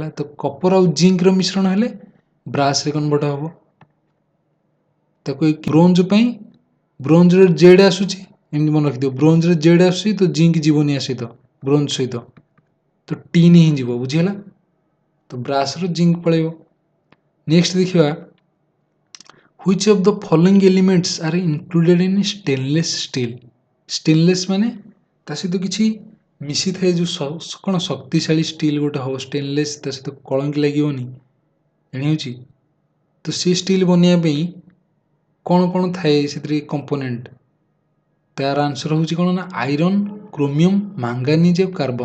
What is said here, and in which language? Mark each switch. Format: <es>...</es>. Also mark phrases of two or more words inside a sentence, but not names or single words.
<or>ତ କପର ଆଉ ଜିଙ୍କର ମିଶ୍ରଣ ହେଲେ ବ୍ରାସ୍ରେ କନଭର୍ଟ ହେବ। ତାକୁ ବ୍ରୋଞ୍ଜ ପାଇଁ ବ୍ରୋଞ୍ଜରେ ଜେଡ୍ ଆସୁଛି, ଏମିତି ମନେ ରଖିଦିଅ। ବ୍ରୋଞ୍ଜରେ ଜେଡ୍ ଆସୁଛି ତ ଜିଙ୍କ ଯିବନି ଆ ସହିତ, ବ୍ରୋଞ୍ଜ ସହିତ, ତ ଟିନ୍ ହିଁ ଯିବ। ବୁଝିହେଲା। ତ ବ୍ରାସ୍ର ଜିଙ୍କ ପଳେଇବ। ନେକ୍ସଟ ଦେଖିବା</or> <en>which of the following elements are included in stainless steel।</en> <or>stainless ମାନେ ତା ସହିତ କିଛି ମିଶିଥାଏ ଯେଉଁ କ'ଣ ଶକ୍ତିଶାଳୀ ଷ୍ଟିଲ୍ ଗୋଟେ ହେବ ଷ୍ଟେନଲେସ୍, ତା ସହିତ କଳଙ୍କି ଲାଗିବନି ଜାଣିହେଉଛି। ତ ସେ ଷ୍ଟିଲ୍ ବନେଇବା ପାଇଁ କ'ଣ କ'ଣ ଥାଏ ସେଥିରେ କମ୍ପୋନେଣ୍ଟ, ତାର ଆନ୍ସର ହେଉଛି କ'ଣ ନା</or> <en>iron, chromium, manganese</en> <or>ଆଉ କାର୍ବନ।</or>